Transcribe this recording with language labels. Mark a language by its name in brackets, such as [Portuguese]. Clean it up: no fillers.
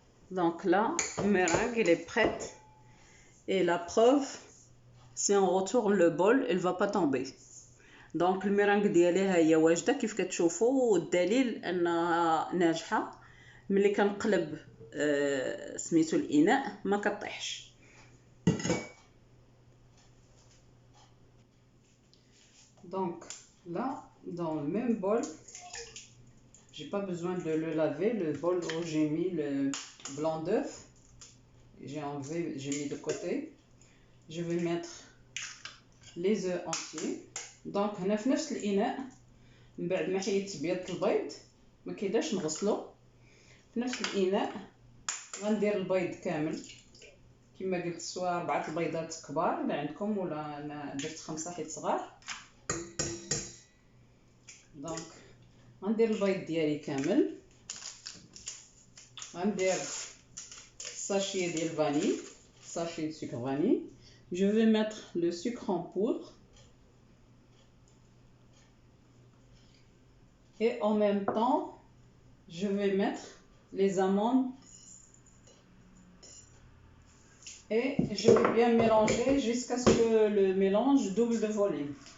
[French] Donc là, la meringue elle est prête et la preuve, si on retourne le bol, elle va pas tomber. [Arabic] Donc الميرانغ ديالي ها هي واجده كيف كتشوفوا والدليل انها ناجحه. ملي كنقلب سميتو الاناء ما كطيحش. [French] Donc là, dans le même bol, j'ai pas besoin de le laver, le bol où j'ai mis le blanc d'œuf, j'ai enlevé, j'ai mis de côté. Je vais mettre les œufs entiers. [Arabic] Donc هنا في نفس الاناء من بعد ما حيدت بيض البيض ما كيداش نغسلو، في نفس الاناء غندير البيض كامل كما قلت، سواء 4 البيضات كبار اللي عندكم ولا انا درت 5 حيت صغار. دونك غندير البيض ديالي كامل، غندير ساشي ديال فاني، [French] sachet de sucre vanille. Je vais mettre le sucre en poudre et en même temps je vais mettre les amandes et je vais bien mélanger jusqu'à ce que le mélange double de volume.